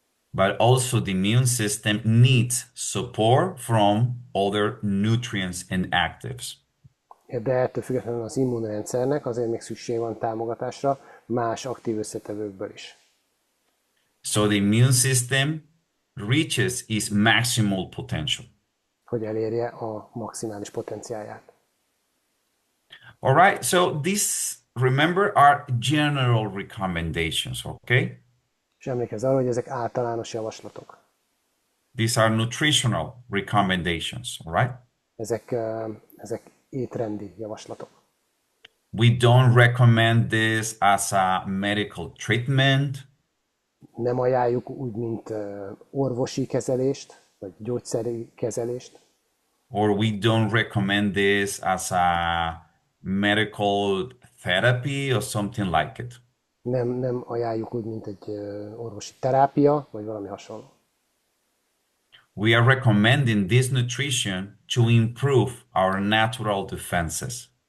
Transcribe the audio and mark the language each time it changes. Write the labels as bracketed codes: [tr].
[en] But also the immune system needs support from other nutrients and actives. [hu] De ettől függetlenül az immunrendszernek azért még szükség van támogatásra más aktív összetevőkből is. [en] So the immune system reaches its maximal potential. [hu] Hogy elérje a maximális potenciáját. [en] All right, so these, remember, are general recommendations, okay? [hu] És emlékezz arra, hogy ezek általános javaslatok. [en] These are nutritional recommendations, all right? [hu] Ezek étrendi javaslatok. [en] We don't recommend this as a medical treatment. [hu] Nem ajánljuk úgy, mint orvosi kezelést, vagy gyógyszeri kezelést. [en] Or we don't recommend this as a medical therapy or something like it. [hu] Nem ajánljuk úgy, mint egy orvosi terápia, vagy valami hasonló. [en] We are recommending this nutrition to improve our natural defenses.